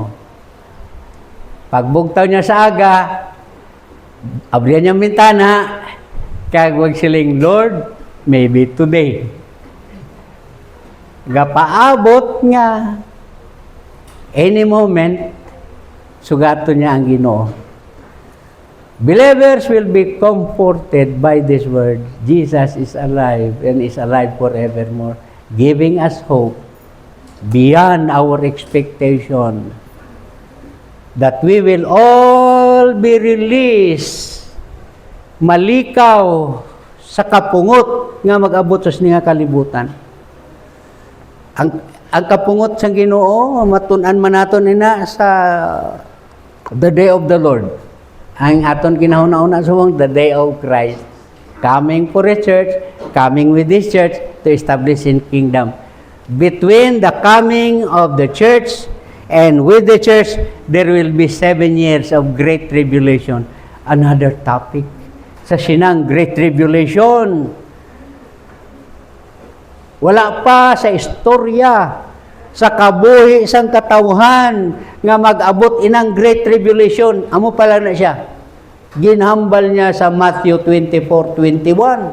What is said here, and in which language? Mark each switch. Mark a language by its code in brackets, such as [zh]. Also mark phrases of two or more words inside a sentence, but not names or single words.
[hil] Pagbugtaw niya sa aga, abrihan niyang bintana, kag wag siling, [en] Lord, maybe today. [hil] Gapaabot nga, [en] any moment, [hil] sugato niya ang Ginoo. [en] Believers will be comforted by this word. Jesus is alive and is alive forevermore, giving us hope beyond our expectation that we will all be released, [hil] malikaw sa kapungot nga mag-abot sa nga kalibutan. Ang kapungot sa Ginoo, matun-an man naton ina sa [en] the day of the Lord. [hil] Ang aton kinahuna-una suwang [en] the day of Christ. Coming for a church, coming with this church to establish His kingdom. Between the coming of the church and with the church, there will be 7 years of great tribulation. Another topic. [hil] Sa sinang [en] great tribulation, [hil] wala pa sa istorya, sa kabuhi isang katawhan nga mag-abot inang [en] great tribulation. [hil] Amo pala na siya. Ginhambal niya sa Matthew 24:21.